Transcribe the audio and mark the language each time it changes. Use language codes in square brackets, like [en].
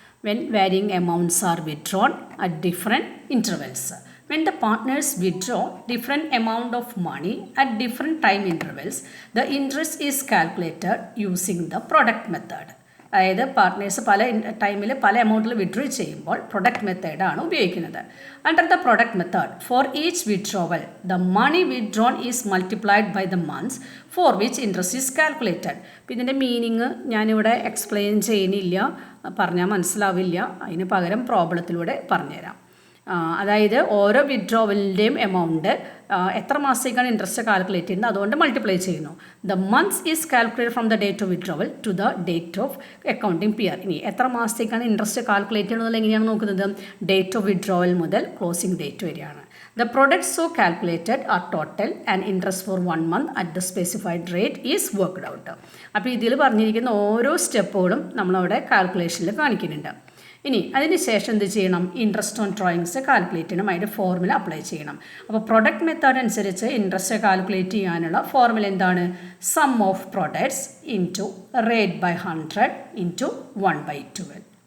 [en] when varying amounts are withdrawn at different intervals. When the partners withdraw different amount of money at different time intervals, the interest is calculated using the product method. [ml] അതായത് partners പല ടൈമിൽ പല എമൗണ്ടിൽ withdraw ചെയ്യുമ്പോൾ product മെത്തേഡാണ് ഉപയോഗിക്കുന്നത്. [en] Under the product method for each withdrawal the money withdrawn is multiplied by the months for which interest is calculated. [ml] അപ്പോൾ ഇതിൻ്റെ meaning ഞാനിവിടെ എക്സ്പ്ലെയിൻ ചെയ്യുന്നില്ല, പറഞ്ഞാൽ മനസ്സിലാവില്ല. അതിന് പകരം പ്രോബ്ലത്തിലൂടെ പറഞ്ഞുതരാം. അതായത് ഓരോ വിഡ്രോവലിൻ്റെയും എമൗണ്ട് എത്ര മാസത്തേക്കാണ് ഇൻട്രസ്റ്റ് കാൽക്കുലേറ്റ് ചെയ്യുന്നത് അതുകൊണ്ട് മൾട്ടിപ്ലൈ ചെയ്യുന്നു. [en] The months is calculate from the date of withdrawal to the date of accounting year. [ml] ഇനി എത്ര മാസത്തേക്കാണ് ഇൻട്രസ്റ്റ് കാൽക്കുലേറ്റ് ചെയ്യുന്നത് എങ്ങനെയാണ് നോക്കുന്നത്? ഡേറ്റ് ഓഫ് വിഡ്രോവൽ മുതൽ ക്ലോസിംഗ് ഡേറ്റ് വരെയാണ്. [en] The products so calculated are total and interest for 1 month at the specified rate is worked out. [ml] അപ്പോൾ ഇതിൽ പറഞ്ഞിരിക്കുന്ന ഓരോ സ്റ്റെപ്പുകളും നമ്മളവിടെ കാൽക്കുലേഷനിൽ കാണിക്കുന്നുണ്ട്. ഇനി അതിന് ശേഷം എന്ത് ചെയ്യണം? ഇൻട്രസ്റ്റ് ഓൺ ഡ്രോയിങ്സ് കാൽക്കുലേറ്റ് ചെയ്യണം. അതിൻ്റെ ഫോർമുല അപ്ലൈ ചെയ്യണം. അപ്പോൾ പ്രൊഡക്റ്റ് മെത്തേഡ് അനുസരിച്ച് ഇൻട്രസ്റ്റ് കാൽക്കുലേറ്റ് ചെയ്യാനുള്ള ഫോർമുല എന്താണ്? [en] Sum of products into rate by 100 into 1/12.